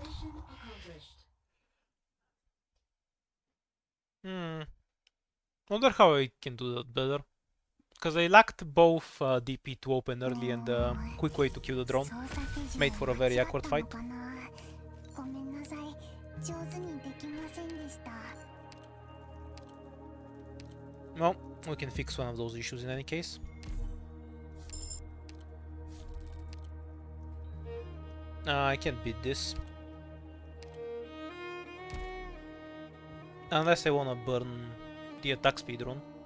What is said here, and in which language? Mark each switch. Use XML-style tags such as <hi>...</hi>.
<en>Mission accomplished. Wonder how I can do that better. Because I lacked both DP to open early and quick way to kill the drone. Made for a very awkward fight.</en> <ja>ごめんなさい。上手にできませんでした。</ja> <en>Well, we can fix one of those issues in any case. I can't beat this. Unless I wanna burn the attack speed rune.</en>